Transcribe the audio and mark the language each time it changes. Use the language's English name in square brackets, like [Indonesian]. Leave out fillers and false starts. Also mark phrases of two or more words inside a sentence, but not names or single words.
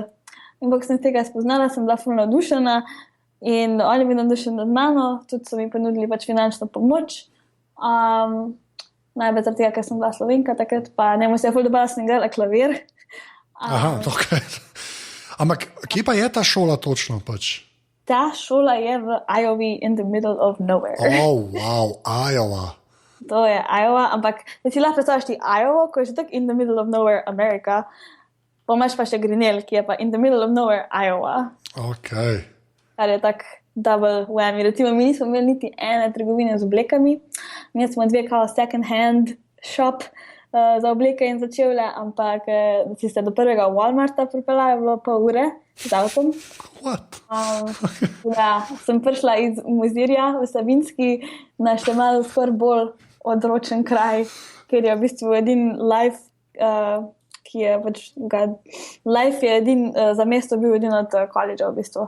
[Slovenian] In ko sem tega spoznala, sem bila ful navdušena. In oni bi navdušeni nad mano, tudi so mi ponudili pač finančno pomoč. Najbolj zaradi tega, ker sem bila Slovenka takrat, pa njemu se je ful dobro, da sem igrala klavir. Aha, ok. Ampak kje pa je ta šola točno pač? Ta šola je v Iowa, [English] in the middle of nowhere. Oh, wow, Iowa. [Slovenian] To je Iowa, ampak da si lahko predstavljaš ti Iowa, ko je že tako [English] in the middle of nowhere [Slovenian] Amerika, pa imaš pa še Grinnell, ki je pa [English] in the middle of nowhere [Slovenian] Iowa. Ok. Kar je tak [English] double whammy. [Slovenian] Recimo, mi nismo imeli niti ene trgovine z oblekami. Mi smo dve kao [English] second hand shop [Slovenian] za obleke in za čevlje, ampak da si se do prvega Walmarta pripeljala, je bilo pol ure z avtom. [English] What? [Slovenian] Ja, sem prišla iz Mozirja v Savinjski na še malo skoraj bolj odročen kraj, kjer je v bistvu edin life, ki je pač life je edin za mesto bil edin od koledža v bistvu.